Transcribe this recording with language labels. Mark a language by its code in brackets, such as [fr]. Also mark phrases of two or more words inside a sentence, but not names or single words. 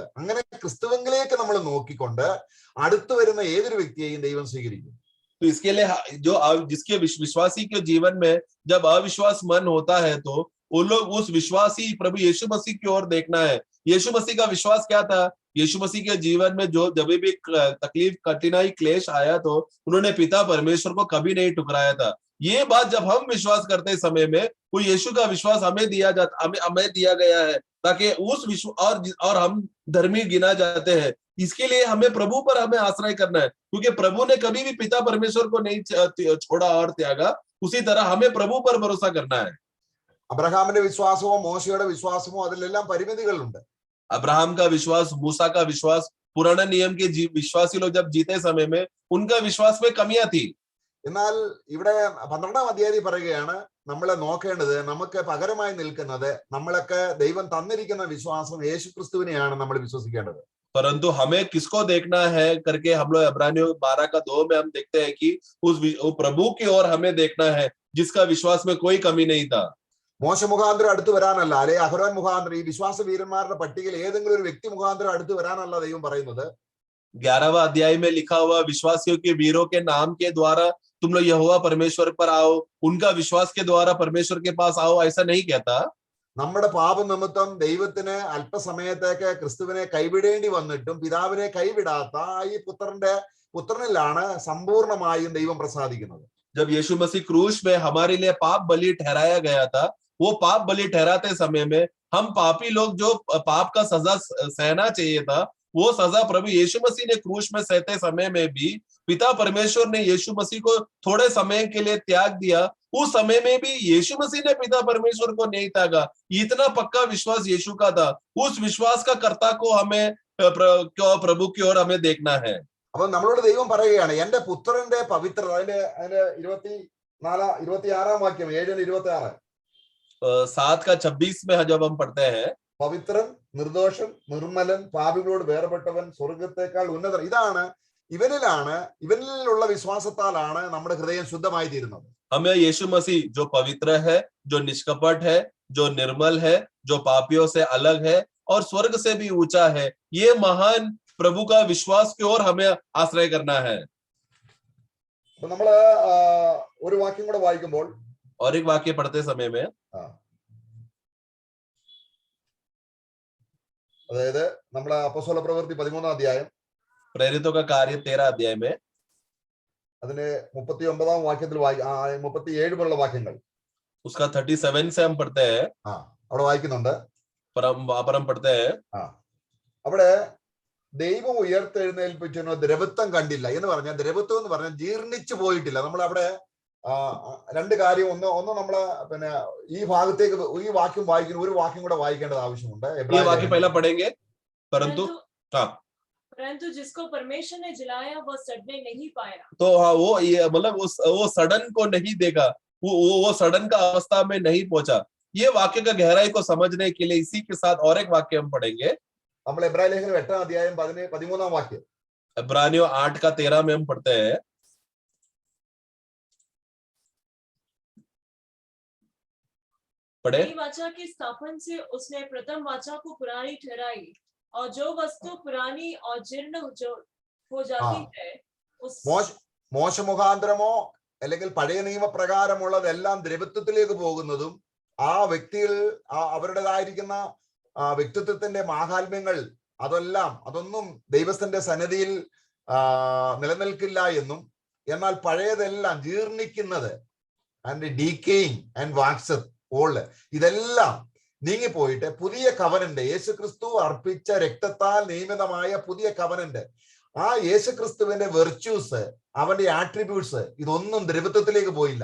[ml] അങ്ങനെ ക്രിസ്തുവിലേക്ക് നമ്മൾ നോക്കിക്കൊണ്ട് അടുത്തു വരുന്ന ഏതൊരു വ്യക്തിയെയും ദൈവം സ്വീകരിക്കും. [hi] तो इसके लिए जो जिसके विश्वासी के जीवन में जब अविश्वास मन होता है तो वो लोग उस विश्वासी प्रभु यीशु मसीह की ओर देखना है. यीशु मसीह का विश्वास क्या था? यीशु मसीह के जीवन में जो जब भी तकलीफ, कठिनाई, क्लेश आया तो उन्होंने पिता परमेश्वर को कभी नहीं ठुकराया था. ये बात जब हम विश्वास करते समय में वो यीशु का विश्वास हमें दिया गया है ताकि उस और हम धर्मी गिना जाते हैं. इसके लिए हमें प्रभु पर हमें आश्रय करना है, क्योंकि प्रभु ने कभी भी पिता परमेश्वर को नहीं छोड़ा और त्यागा. उसी तरह हमें प्रभु पर भरोसा करना है. [ml] അബ്രഹാമിന്റെ വിശ്വാസമോ മോശയുടെ വിശ്വാസമോ അതിലെല്ലാം പരിമിതികളുണ്ട്. [hi] अब्राहम का विश्वास, मूसा का विश्वास, पुराने नियम के विश्वासी लोग जब जीते समय में उनका विश्वास में कमियां थी. [ml] എന്നാൽ ഇവിടെ 12-ാം അധ്യായത്തിൽ പറയുകയാണ് നമ്മളെ നോക്കേണ്ടത്, നമുക്ക് പകരമായി നിൽക്കുന്നത് നമ്മളൊക്കെ ദൈവം തന്നിരിക്കുന്ന വിശ്വാസം യേശുക്രിസ്തുവിനെയാണ് നമ്മൾ വിശ്വസിക്കേണ്ടത്. [hi] परंतु हमें किसको देखना है करके हम लोग इब्रानियों 12:2 में हम देखते हैं कि उस प्रभु की ओर हमें देखना है जिसका विश्वास में कोई कमी नहीं था. [ml] മോശ മുഖാന്തരം അടുത്ത് വരാനല്ല, അല്ലെ അഹരോൻ മുഖാന്തരം, ഈ വിശ്വാസ വീരന്മാരുടെ പട്ടികയിൽ ഏതെങ്കിലും ഒരു വ്യക്തി മുഖാന്തരം അടുത്ത് വരാനല്ല ദൈവം പറയുന്നത്. [hi] 11वां अध्याय में लिखा हुआ विश्वासियों के वीरों के नाम के द्वारा तुम लोग यहोवा परमेश्वर पर आओ, उनका विश्वास के द्वारा परमेश्वर के पास आओ, ऐसा नहीं कहता. [ml] നമ്മുടെ പാപനിമിത്തം ദൈവത്തിന് അല്പസമയത്തേക്ക് ക്രിസ്തുവിനെ കൈവിടേണ്ടി വന്നിട്ടും പിതാവിനെ കൈവിടാത്ത ഈ പുത്രനിലാണ് സമ്പൂർണമായും ദൈവം പ്രസാദിക്കുന്നത്. [hi] जब यीशु मसीह क्रूस में हमारे लिए पाप बलि ठहराया गया था, वो पाप बलि ठहराते समय में हम पापी लोग जो पाप का सजा सहना चाहिए था, वो सजा प्रभु यीशु मसीह ने क्रूस में सहते समय में भी पिता परमेश्वर ने यीशु मसीह को थोड़े समय के लिए त्याग दिया. उस समय में भी यीशु मसीह ने पिता परमेश्वर को नहीं त्यागा. इतना पक्का विश्वास यीशु का था. उस विश्वास का कर्ता को हमें प्रभु की ओर हमें देखना है. [ml] അപ്പൊ നമ്മളോട് ദൈവം പറയുകയാണ്, എന്റെ പുത്രന്റെ പവിത്രത, അതിന്റെ 26-ാം വാക്യം, 7:26, [hi] 7 का 26 में जब हम पढ़ते हैं, [ml] പവിത്രൻ, നിർദോഷൻ, നിർമ്മലൻ, പാപികളോട് വേർപെട്ടവൻ, സ്വർഗത്തെക്കാൾ ഉന്നതൻ. ഇവനിലുള്ള വിശ്വാസത്താലാണ് നമ്മുടെ ഹൃദയം ശുദ്ധമായി തീരുന്നത്. [hi] हमें यीशु मसीह जो पवित्र है, जो निष्कपट है, जो निर्मल है, जो पापियों से अलग है और स्वर्ग से भी ऊंचा है, ये महान प्रभु का विश्वास की ओर हमें आश्रय करना है. [ml] നമ്മള് ഒരു വാക്യം കൂടെ വായിക്കുമ്പോൾ, [hi] और एक वाक्य पढ़ते समय में, [ml] അതായത് നമ്മളെ അപ്പോസ്തല പ്രവൃത്തി 13-ാം അധ്യായം, [hi] प्रेरितों का कार्य 13 अध्याय में, [ml] അതിന്റെ 39-ാം വാക്യത്തിൽ 37 പോലുള്ള വാക്യങ്ങൾ, [hi] उसका 37 से हम पढ़ते हैं. [ml] അവിടെ വായിക്കുന്നുണ്ട്. [hi] हम पढ़ते हैं, [ml] അവിടെ ദൈവം ഉയർത്തെഴുന്നേൽപ്പിച്ചതിനോ ദ്രവത്വം കണ്ടില്ല എന്ന് പറഞ്ഞാൽ, ദ്രവത്വം എന്ന് പറഞ്ഞാൽ ജീർണിച്ചു പോയിട്ടില്ല. നമ്മളവിടെ രണ്ട് കാര്യം, ഒന്ന് നമ്മള് ഈ ഭാഗത്തേക്ക് ഈ വാക്യം വായിക്കുന്ന ഒരു വാക്യം കൂടെ വായിക്കേണ്ടത് ആവശ്യമുണ്ട്. [hi] परंतु जिसको परमेश्वर ने जलाया वो सड़ने नहीं पाया. तो हाँ, वो मतलब वो सड़न को नहीं देखा, वो सड़न का अवस्था में नहीं पहुंचा. ये वाक्य का गहराई को समझने के लिए इसी के साथ और एक वाक्य हम पढ़ेंगे. [ml] നമ്മൾ എബ്രായ ലേഖനം 8-ാം അധ്യായം 13-ാം വാക്യം, [hi] इब्रानियों 8:13 में हम पढ़ते हैं. पढ़े. वाचा की स्थापन से उसने प्रथम वाचा को पुरानी ठहराई, और जो वस्तु पुरानी और जीर्ण हो जाती है [ml] മോശ മുഖാന്തരമോ അല്ലെങ്കിൽ പഴയ നിയമപ്രകാരമുള്ളതെല്ലാം ദ്രവത്വത്തിലേക്ക് പോകുന്നതും ആ വ്യക്തികൾ അവരുടേതായിരിക്കുന്ന വ്യക്തിത്വത്തിന്റെ മാഹാത്മ്യങ്ങൾ അതൊന്നും ദൈവത്തിന്റെ സന്നിധിയിൽ നിലനിൽക്കില്ല എന്നും, എന്നാൽ പഴയതെല്ലാം ജീർണിക്കുന്നത്, [en] and decaying and waxeth old, [ml] ഇതെല്ലാം നീങ്ങിപ്പോയിട്ട് പുതിയ കവനന്റ്, യേശുക്രിസ്തു അർപ്പിച്ച രക്തത്താൽ നിയമിതമായ പുതിയ കവനന്റ്, ആ യേശുക്രിസ്തുവിന്റെ വെർച്യൂസ്, അവന്റെ ആട്രിബ്യൂട്ട്സ്, ഇതൊന്നും ദ്രവത്വത്തിലേക്ക് പോയില്ല.